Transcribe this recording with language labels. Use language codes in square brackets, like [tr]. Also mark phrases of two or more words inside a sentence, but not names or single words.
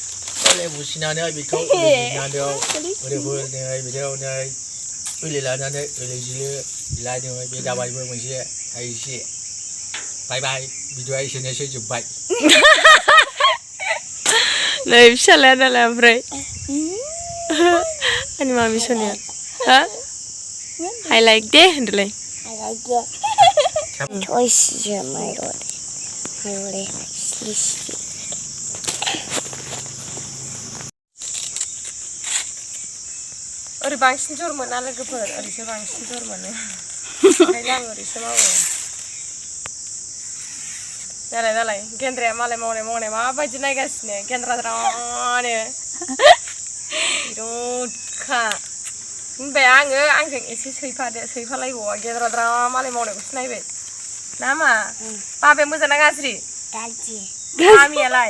[brx] बुसिनानै बेखौ ओलैनानै ओरैफोर नै बिदियाव नै ओलै लानानै ओलै जिलो लायदों बे जाबायबो मोनसे एसे बाय बाय भिडिअ'आ एसेनोसै जोब्बाय नै फिसालाया नालाय ओमफ्राय आंनि मामि सोनाया हा [en] I like [brx] दे होनदोलाय [en] I like it. Choice my lord. My lord. [brx] ओरै बांसिन जर मोना लोगोफोर ओरैसो बांसिन जर मोनो ओंखायनो आं ओरैसो मावो दालाय गेन्द्राया मालाय मावनाय माबायदि नायगासिनो गेन्द्राद्रानो बिरादखा होनबाय आङो आंजों एसे सैफालायबावा गेन्द्राद्रा मालाय मावनायखौसो नायबाय ना मा बाबाया मोजां ना गाज्रि मामियालाय